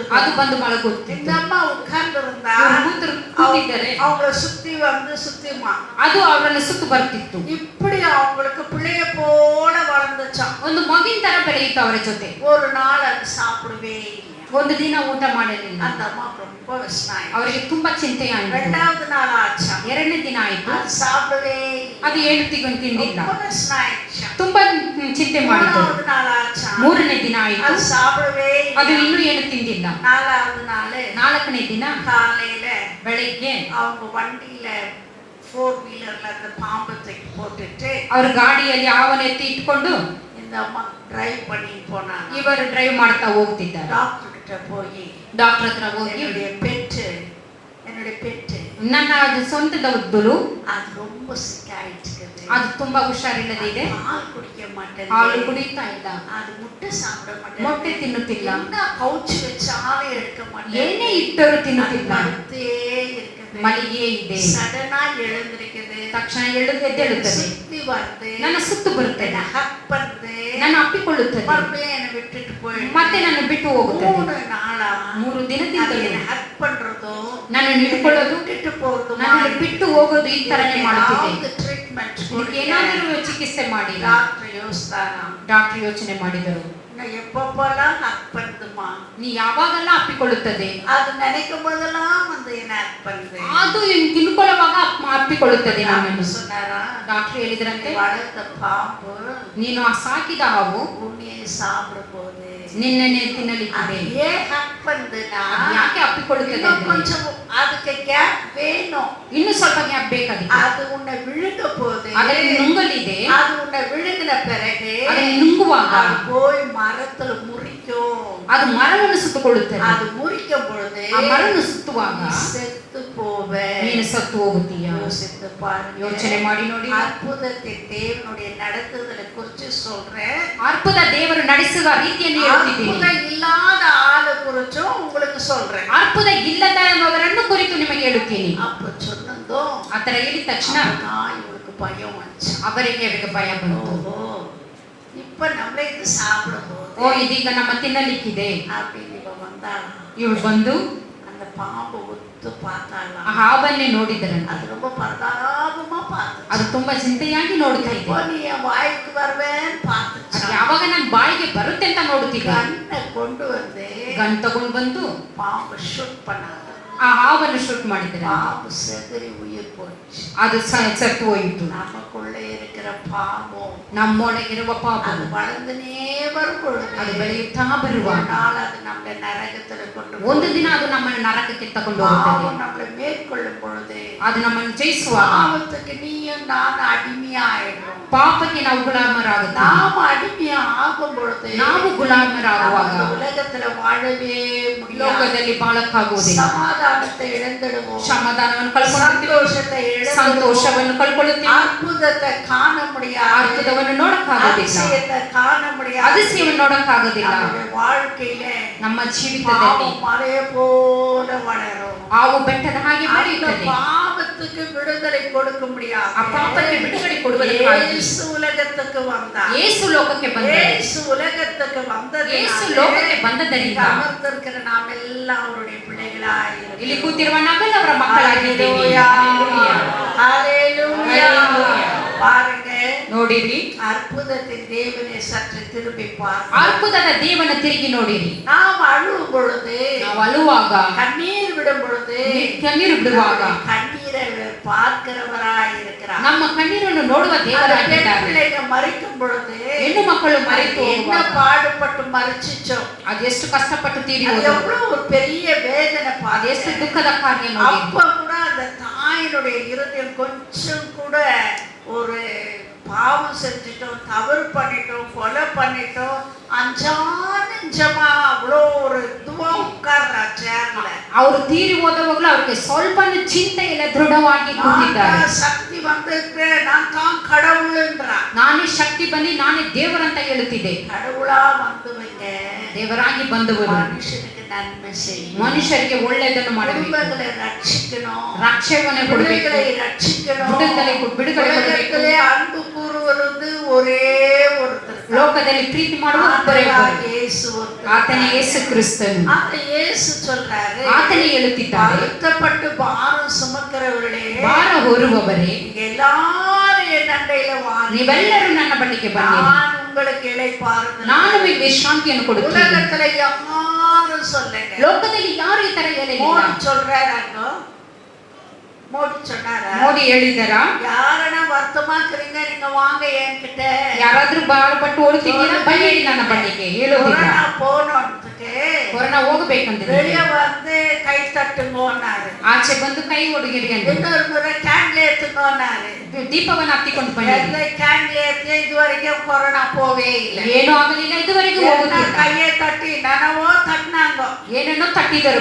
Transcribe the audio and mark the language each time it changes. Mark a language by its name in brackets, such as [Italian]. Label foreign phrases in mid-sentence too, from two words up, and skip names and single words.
[Kannada] ಅದು ಬಂದು [Tamil] இந்த [Kannada] ಮಲಗುತ್ತಿತ್ತು. [Tamil] அம்மா உட்கார்ந்து இருந்தா [Kannada] ಕೂತಿದ್ದರೆ [Tamil] அவங்கள சுத்திமா, [Kannada] ಅದು ಅವರನ್ನು ಸುತ್ತು ಬರ್ತಿತ್ತು. [Tamil] இப்படி அவங்களுக்கு பிள்ளைய போல வளர்ந்துச்சாம். [Kannada] ಒಂದು ಮಗಿನ ತರ ಬೆಳೆಯಿತು ಅವರ ಜೊತೆ. [Tamil] ஒரு நாள் அது சாப்பிடவே இல்லையா. [Kannada] ಒಂದು ದಿನ ಊಟ ಮಾಡಲಿಲ್ಲ. [Tamil] அந்த ಅಮ್ಮ ரொம்ப விசனாய். [Kannada] ಅವರಿಗೆ ತುಂಬಾ ಚಿಂತೆಯಾಯಿತು. [Tamil] ரெண்டாவது நாள் ஆச்சா, [Kannada] ಎರಡನೇ ದಿನ ಆಯಿತು, [Tamil] அது சாப்பிடவே [Kannada] ಅದು ಏನು ತಿಂದಿಲ್ಲ. [Tamil] ரொம்ப விசனாயிடுச்சா. [Kannada] ತುಂಬಾ ಚಿಂತೆ ಮಾಡಿತು. [Tamil] மூணாவது நாள் ஆச்சா, [Kannada] ಮೂರನೇ ದಿನ ಆಯಿತು, [Tamil] அது சாப்பிடவே [Kannada] ಅದು [Tamil] இல்லையா. [Kannada] ಇನ್ನೂ ಏನು ತಿಂದಿಲ್ಲ. [Tamil] நாலாவது நாள் [Kannada] ನಾಲ್ಕನೇ ದಿನ [Tamil] காலையில [Kannada] ಬೆಳಿಗ್ಗೆ [Tamil] அவங்க வண்டியில 4 வீலர்ல அந்த பாம்பை தூக்கி போட்டுட்டு [Kannada] ಅವ್ರ ಗಾಡಿಯಲ್ಲಿ ಹಾವನ್ನು ಎತ್ತಿ ಇಟ್ಕೊಂಡು [Tamil] இந்த அம்மா டிரைவ் பண்ணி போனாங்க. [Kannada] ಇವರು ಡ್ರೈವ್ ಮಾಡ್ತಾ ಹೋಗ್ತಿದ್ದಾರೆ. [Tamil] டாக்டர் கிட்ட போய் [Kannada] ಡಾಕ್ಟರ್ ಹತ್ರ ಹೋಗಿ, [Tamil] என்னுடைய பெட்டு [Kannada] ನನ್ನ ಅದು ಸ್ವಂತದವರು [Tamil] அது ரொம்ப சிக் ஆயிடுச்சு, [Kannada] ಅದು ತುಂಬಾ ಹುಷಾರಿಲ್ಲದೆ ಇದೆ, [Tamil] பால் குடிக்க மாட்டேன், [Kannada] ಹಾಲು ಕುಡಿತಾ ಇಲ್ಲ, [Tamil] அது முட்டை சாப்பிட மாட்டேன், [Kannada] ಮೊಟ್ಟೆ ತಿನ್ನುತ್ತಿಲ್ಲ, [Tamil] என்ன கவுச்சு வச்சாலும் எடுக்க மாட்டேன், [Kannada] ಏನೇ ಇಟ್ಟರೂ ತಿನ್ನುತ್ತಿಲ್ಲ, [Tamil] படுத்தே இருக்குது, [Kannada] ಮಲಗಿಯೇ ಇದೆ. [Tamil] சடனா எழுந்திருக்குது, [Kannada] ತಕ್ಷಣ ಎದ್ದೇಳುತ್ತದೆ, [Tamil] சுத்தி வருது, [Kannada] ನನ್ನ ಸುತ್ತು ಬರುತ್ತದೆ, [Tamil] ஹக் பண்ணுது, [Kannada] ನನ್ನ ಅಪ್ಪಿಕೊಳ್ಳುತ್ತದೆ, [Tamil] மறுபடியும் என்னை விட்டுட்டு போயிடுது. [Kannada] ಮತ್ತೆ ನನ್ನ ಬಿಟ್ಟು ಹೋಗುತ್ತದೆ. [Tamil] 3 நாளா [Kannada] 3 ದಿನದಿಂದಲೂ [Tamil] என்னை ஹக் பண்றதோ, [Kannada] ನನ್ನನ್ನು ಹಿಡ್ಕೊಳ್ಳೋದು, [Tamil] விட்டுட்டு போறது, [Kannada] ನನ್ನನ್ನು ಬಿಟ್ಟು ಹೋಗೋದು ಈ ತರನೇ ಮಾಡುತ್ತಿದೆ. [Tamil] ட்ரீட்மெண்ட் [Kannada] ಇದಕ್ಕೆ ಏನಾದರೂ ಚಿಕಿತ್ಸೆ ಮಾಡಿ. [Tamil] டாக்டர் யோசித்தாராம், [Kannada] ಡಾಕ್ಟರ್ ಯೋಚನೆ ಮಾಡಿದರು, [Tamil] நான் எப்பப்பெல்லாம் ஹக் பண்ணுதுமா, [Kannada] ನೀ ಯಾವಾಗೆಲ್ಲ ಅಪ್ಪಿಕೊಳ್ಳುತ್ತದೆ, [Tamil] அது நினைக்கும் போதெல்லாம் வந்து என்ன ஹக் பண்ணுது. [Kannada] ಅದು ತಿಳ್ಕೊಳ್ಳುವಾಗ ಅಪ್ಪಿಕೊಳ್ಳುತ್ತದೆ ನನ್ನನ್ನು. [Tamil] சொன்னாரா, [Kannada] ಡಾಕ್ಟರ್ ಹೇಳಿದ್ರಂತೆ, [Tamil] வளர்த்த பாம்பு [Kannada] ನೀನು ಆ ಸಾಕಿದ ಹಾವು [Tamil] உன்னையே சாப்பிட போகுது, [Kannada] ನಿನ್ನನ್ನೇ ತಿನ್ನಲಿಕ್ಕಿದೆ. [Tamil] ஏன் ஹக் பண்ணுதுன்னா [Kannada] ಯಾಕೆ ಅಪ್ಪಿಕೊಳ್ಳುತ್ತದೆ [Tamil] இன்னும் [Kannada] ಅಂದ್ರೆ, [Tamil] கொஞ்சம் அதுக்கு கேப் வேணும், [Kannada] ಇನ್ನು ಸ್ವಲ್ಪ ಗ್ಯಾಪ್ ಬೇಕಾಗಿದೆ. [Tamil] அது உன்னை விழுங்க போகுது, [Kannada] ಅದನ್ನು ನುಂಗಲಿದೆ, [Tamil] அது உன்னை விழுங்கின பிறகு [Kannada] ಅದನ್ನು ನುಂಗುವಾಗ [Tamil] அது போய் மரத்துல முறிக்கும், [Kannada] ಅದು ಮರವನ್ನು ಸುತ್ತುಕೊಳ್ಳುತ್ತದೆ. [Tamil] அது முறிக்கும் பொழுது [Kannada] ಆ ಮರವನ್ನು ಸುತ್ತುವಾಗ [Tamil] நீ செத்து போவ. [Kannada] ನೀನು ಸತ್ತು ಹೋಗುತ್ತೀಯ. [Tamil] யோசித்து பாருங்க, [Kannada] ಯೋಚನೆ ಮಾಡಿ ನೋಡಿ. [Tamil] அற்புதத்தின் தேவனுடைய நடத்துதலை குறித்து சொல்றேன், [Kannada] ಅದ್ಭುತ ದೇವರು ನಡೆಸುವ ರೀತಿಯನ್ನು ಹೇಳ್ತಿದ್ದೀನಿ. [Tamil] அற்புதம் இல்லாத ஆளு குறிச்சும் உங்களுக்கு சொல்றேன். [Kannada] ಅದ್ಭುತ ಇಲ್ಲದವರನ್ನು ಕುರಿತು ನಿಮಗೆ ಹೇಳುತ್ತೀನಿ. [Tamil] அப்ப சொன்னதோ [Kannada] ಆ ತರ ಹೇಳಿದ ತಕ್ಷಣ [Tamil] தான் இவளுக்கு பயம் வந்துச்சு. [Kannada] ಅವರಿಗೆ ಭಯ ಬಂತು. [Tamil] ஓஹோ, இப்ப நம்மளே இது சாப்பிட போகுது [Kannada] ಓ ಇದೀಗ ನಮ್ಮ ತಿನ್ನಲಿಕ್ಕಿದೆ [Tamil] அப்படின்னு இவ வந்தாலும் [Kannada] ಇವಳು ಬಂದು [Tamil] அந்த பாம்பு ஒத்து பார்த்தாலும் [Kannada] ಆ ಹಾವನ್ನೇ ನೋಡಿದರಂತೆ. [Tamil] அது ரொம்ப பரிதாபமா பார்த்து. [Kannada] ಅದು ತುಂಬಾ ಚಿಂತೆಯಾಗಿ ನೋಡ್ತಾ ಇದ್ದೆ. [Tamil] எப்போ நீ என் வாய்க்கு வருவேன்னு பார்த்துச்சு. [Kannada] ಅದು ಯಾವಾಗ ನನ್ನ ಬಾಯಿಗೆ ಬರುತ್ತೆ ಅಂತ ನೋಡುತ್ತಿದ್ದೆ. [Tamil] கண்ணை கொண்டு வந்து [Kannada] ಗನ್ ತಗೊಂಡು ಬಂದು [Tamil] பாம்பு ஷூட் பண்ணாங்க. [Kannada] ಆ ಹಾವನ್ನು ಶೂಟ್ ಮಾಡಿದ್ದಾರೆ. [Tamil] பாம்பு செதறி உயிர் போச்சு. [Kannada] ಅದು ಸತ್ತು ಹೋಯಿತು. [Tamil] நமக்குள்ளே இருக்கிற பாம்பும் [Kannada] ನಮ್ಮೊಳಗಿರುವ ಪಾಪ [Tamil] அது வளர்ந்துனே வரும் பொழுது [Kannada] ಅದು ಬೆಳೆಯುತ್ತಾ ಬರುವಾಗ [Tamil] நாள் அது நம்மளை நரகத்துல கொண்டு [Kannada] ಒಂದು ದಿನ ಅದು ನಮ್ಮನ್ನು ನರಕಕ್ಕೆ ತಗೊಂಡು ಹೋಗುತ್ತದೆ. [Tamil] பாவம் நம்மளை மேற்கொள்ளும் பொழுது [Kannada] ಅದು ನಮ್ಮನ್ನು ಜಯಿಸುವಾಗ [Tamil] பாவத்துக்கு நீயும் நான் அடிமையாயிடும். [Kannada] ಪಾಪಕ್ಕೆ ನಾವು ಗುಲಾಮರಾಗುತ್ತೇವೆ. [Tamil] நாம் அடிமையா ஆகும் பொழுது [Kannada] ನಾವು ಗುಲಾಮರಾಗುವಾಗ [Tamil] இந்த உலகத்துல வாழவே முடியாது. [Kannada] ಲೋಕದಲ್ಲಿ ಬಾಳಕ್ಕಾಗುವುದಿಲ್ಲ. [Tamil] சமாதானத்தை இழந்துடுவோம். [Kannada] ಸಮಾಧಾನವನ್ನು ಕಳ್ಕೊಳ್ಳುತ್ತೇವೆ. [Tamil] சந்தோஷத்தை இழந்துடுவோம். [Kannada] ಸಂತೋಷವನ್ನು ಕಳ್ಕೊಳ್ಳುತ್ತೇವೆ. [Tamil] அற்புதத்தை காண முடியாது. [Kannada] ಅದ್ಭುತವನ್ನು ನೋಡಕ್ಕಾಗೋದಿಲ್ಲ. [Tamil] அதிசயத்தை காண முடியாது. [Kannada] அதிசಯವನ್ನು ನೋಡಕ್ಕಾಗೋದಿಲ್ಲ. [Tamil] நம்முடைய வாழ்க்கையில [Kannada] ನಮ್ಮ ಜೀವಿತದಲ್ಲಿ [Tamil] பாவம் மலையை போல வளரும். [Kannada] ಆವು ಬೆಟ್ಟದ ಹಾಗೆ [Tamil] அந்த [Kannada] ಬೆಳೆಯುತ್ತದೆ. [Tamil] பாவத்துக்கு விடுதலை கொடுக்க முடியாது. [Kannada] ಆ ಪಾಪಕ್ಕೆ ಬಿಡುಗಡೆ ಕೊಡುವುದಕ್ಕಾಗಿ [Tamil] இயேசு உலகத்துக்கு வந்தார். [Kannada] ಯೇಸು ಲೋಕಕ್ಕೆ ಬಂದರು. [Tamil] இயேசு உலகத்துக்கு வந்தது. [Kannada] ಯೇಸು ಲೋಕಕ್ಕೆ ಬಂದದರಿಂದ [Tamil] அமர்ந்திருக்கிற நாம் எல்லாம் அவருடைய பிள்ளைகளாய் இருக்கிறோம். [Kannada] ಇಲ್ಲಿ ಕೂತಿರುವ ನಾವೆಲ್ಲ ಅವರ ಮಕ್ಕಳಾಗಿದ್ದೇವೆ. [Tamil] ஹalleluya. ஹalleluya. பாருங்க, [Kannada] ನೋಡಿರಿ, [Tamil] அற்புதத்தின் தேவனை சற்று திரும்பி பாருங்க. [Kannada] ಅದ್ಭುತದ ದೇವನ ತಿರುಗಿ ನೋಡಿರಿ. [Tamil] நாம் அழும் பொழுது, [Kannada] ನಾವು ಅಳುವಾಗ, [Tamil] கண்ணீர் விடும் பொழுது, [Kannada] ಕಣ್ಣೀರು ಬಿಡುವಾಗ [Tamil] கண்ணீரை பார்க்கிறவராய் இருக்கிறார். [Kannada] ನಮ್ಮ ಕಣ್ಣೀರನ್ನು ನೋಡುವ ದೇವರಾಗಿದ್ದಾರೆ. [Tamil] பிள்ளைகள் மறிக்கும் பொழுது, [Kannada] ಹೆಣ್ಣು ಮಕ್ಕಳು ಮರೆತು [Tamil] என்ன பாடுபட்டு மறிச்சிச்சோ, [Kannada] ಅದೆಷ್ಟು ಕಷ್ಟಪಟ್ಟು ತೀರಿ [Tamil] அது [Kannada] ಹೋದರು. [Tamil] எவ்வளவு ஒரு பெரிய வேதனை [Kannada] ಅದೆಷ್ಟು [Tamil] பாருங்க. [Kannada] ದುಃಖದ ಕಾರ್ಯ ನೋಡಿ. [Tamil] அப்ப கூட அந்த தாயினுடைய இருதயம் கொஞ்சம் கூட ஒரு பாவம் செஞ்சிட்டோம், தவறு பண்ணிட்டோம், கொலை பண்ணிட்டோம், அஞ்சானஞ்சமா அவ்வளோ ஒரு இதுவா உட்கார்றா சேர்ல. [Kannada] ಅವರು ತೀರಿ ಹೋದವಾಗಲೂ ಅವರಿಗೆ ಸ್ವಲ್ಪ ಚಿಂತೆ ಇಲ್ಲ, ದೃಢವಾಗಿ ಕೂತಿದ್ದಾರೆ. [Tamil] சக்தி வந்திருக்கு, நான் தான் கடவுள்ன்றா. [Kannada] ನಾನೇ ಶಕ್ತಿ ಬಂದು ನಾನೇ ದೇವರಂತ ಹೇಳುತ್ತಿದ್ದೆ. [Tamil] கடவுளா வந்துவங்க [Kannada] ದೇವರಾಗಿ ಬಂದವರು [Tamil] மனுஷனுக்கு நன்மை செய்யும். [Kannada] ಮನುಷ್ಯರಿಗೆ ಒಳ್ಳೆಯದನ್ನು ಮಾಡಬೇಕು. [Tamil] குடும்பங்களை ரட்சிக்கணும், [Kannada] ರಕ್ಷಣೆ ಕೊಡಬೇಕು, [Tamil] பிள்ளைகளை ரட்சிக்கணும். [Kannada] ಬಿಡುಗಡೆ ಕೊಡಬೇಕು. [Tamil] உலகத்திலே அன்பு கூறுவது ஒரே ஒருத்தர். [Kannada] ಲೋಕದಲ್ಲಿ ಪ್ರೀತಿ ಮಾಡುವ ಒಬ್ಬರೇ ಒಬ್ಬರು. [Tamil] இயேசு ஒருத்தர். [Kannada] ಆತನೇ ಯೇಸು ಕ್ರಿಸ್ತನು. [Tamil] அந்த இயேசு சொல்றாரு, [Kannada] ಆತನೇ ಹೇಳುತ್ತಿದ್ದಾರೆ, [Tamil] வருத்தப்பட்டு பாரம் சுமக்கிறவர்களே, [Kannada] ಭಾರ ಹೊರುವವರೇ, [Tamil] நீங்க எல்லாரும் என் அண்டையில வாருங்கள். [Kannada] ನೀವೆಲ್ಲರೂ ನನ್ನ ಬಳಿಗೆ ಬನ್ನಿರಿ, [Tamil] நான் உங்களுக்கு இளைப்பாறுதல். [Kannada] ನಾನು ನಿಮಗೆ ವಿಶ್ರಾಂತಿಯನ್ನು ಕೊಡುತ್ತೇನೆ. [Tamil] உலகத்துல யாரும் சொல்லுங்க. [Kannada] ಲೋಕದಲ್ಲಿ ಯಾರು ಈ ತರ ಹೇಳಿಲ್ಲ. [Tamil] மோடி சொல்றாரு, மோடி சொன்னாரா? [Kannada] ಮೋದಿ ಹೇಳಿದಾರಾ? [Tamil] யாரனா வருத்தமாக்குறீங்க, நீங்க வாங்க என்கிட்ட. [Kannada] ಯಾರಾದ್ರೂ ಬಾಳಪಟ್ಟು ಓಡುತ್ತಿದ್ದೀರಾ, ಬನ್ನಿರಿ ನನ್ನ ಬಳಿಗೆ ಹೇಳೋದಿಲ್ಲ. [Tamil] கொரோனா போனோம்னுக்கு [Kannada] ಕೊರೋನಾ ಹೋಗಬೇಕಂದ್ರೆ [Tamil] வெளியே வந்து கை தட்டுங்கன்னாரு. [Kannada] ಆಚೆ ಬಂದು ಕೈ ಒಡಗಿರಿ ಅಂದ್ರೆ [Tamil] இன்னொரு முறை கேண்டில் ஏத்துங்கன்னாரு. [Kannada] ದೀಪವನ್ನು ಹತ್ತಿಕೊಂಡು ಬನ್ನಿರಿ. [Tamil] எந்த கேண்டில் ஏத்தி இதுவரைக்கும் கொரோனா போவே இல்லை. [Kannada] ಏನೂ ಆಗಲಿಲ್ಲ, ಇದುವರೆಗೂ [Tamil] என்ன [Kannada] ಹೋಗುತ್ತಿಲ್ಲ. [Tamil] கையை தட்டி நனவோ தட்டினாங்க. [Kannada] ಏನನ್ನೋ ತಟ್ಟಿದರು.